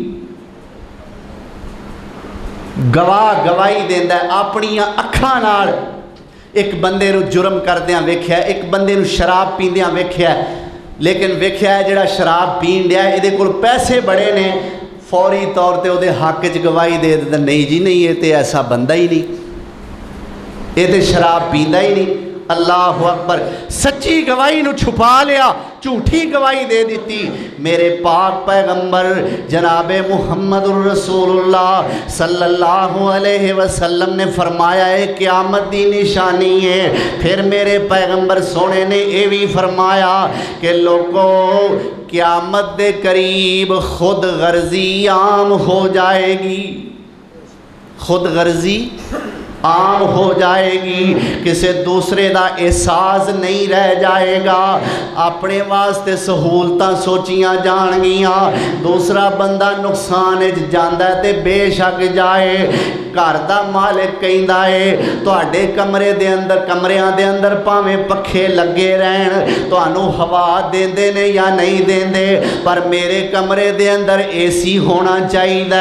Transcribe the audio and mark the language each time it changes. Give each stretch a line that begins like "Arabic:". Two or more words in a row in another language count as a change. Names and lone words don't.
Punjabi: گواہ گواہی دیندا اپنیاں اکھاں نال اک بندے نوں جرم کردیاں ویکھیا، اک بندے نوں شراب پیندیاں ویکھیا، لیکن ویکھیا جیہڑا شراب پین دیا ایہدے کول پیسے بڑے نے، فوری طور تے اوہدے حق چ گواہی دے دیندا نہیں جی نہیں، یہ تو ایسا بندہ ہی نہیں، یہ تو شراب پیندا ہی نہیں. اللہ اکبر، سچی گواہی نوں چھپا لیا، جھوٹی گواہی دے دتی. میرے پاک پیغمبر جناب محمد
Arabic: رسول الله صلى الله عليه وسلم
Punjabi: نے فرمایا اے قیامت دی نشانی اے. فیر میرے پیغمبر سوہنے نے ایہہ وی فرمایا کہ لوکو قیامت دے قریب خود غرضی عام ہو جائے گی، خود غرضی عام ہو جائے گی، کسی دوسرے کا احساس نہیں رہ جائے گا، اپنے واسطے سہولتاں سوچیاں جانگیاں، دوسرا بندہ نقصان جاندا اے تے بیشک جائے. گھر دا مالک کہندا اے تہاڈے کمرے دے اندر کمریاں دے اندر بھاویں پکھے لگے رہن، تہانوں ہوا دیندے نے یا نہیں دیندے، پر میرے کمرے دے اندر اے سی ہونا چاہیدا.